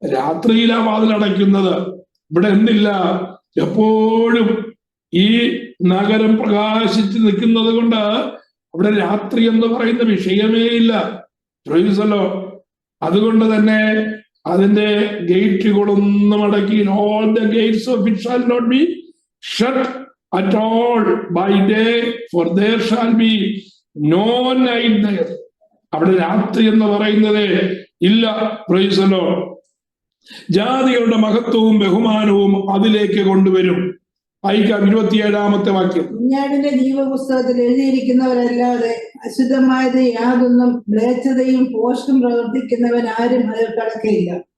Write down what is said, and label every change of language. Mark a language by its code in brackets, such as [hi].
[ml] രാത്രിയിലാ വാതിൽ അടയ്ക്കുന്നത്. ഇവിടെ എന്തില്ല? എപ്പോഴും ഈ നഗരം പ്രകാശിച്ച് നിൽക്കുന്നത് കൊണ്ട് അവിടെ രാത്രി എന്ന് പറയുന്ന വിഷയമേ ഇല്ല. Praise the Lord. അതുകൊണ്ട് തന്നെ അതിന്റെ ഗേറ്റുകളൊന്നും അടക്കി. [en] all the gates of it shall not be shut at all by day, for there shall be no night there. [ml] അവിടെ രാത്രി എന്ന് പറയുന്നത് ഇല്ല. Praise the Lord. ജാതികളുടെ മഹത്വവും ബഹുമാനവും അതിലേക്ക് കൊണ്ടുവരും. വായിക്കാം 27-ാമത്തെ വാക്യം. കുഞ്ഞാടിന്റെ ജീവപുസ്തകത്തിൽ എഴുതിയിരിക്കുന്നവരല്ലാതെ അശുദ്ധമായത് യാതൊന്നും മ്ലേച്ഛതയും പോഷകം പ്രവർത്തിക്കുന്നവരാരും അതിൽ കടക്കയില്ല.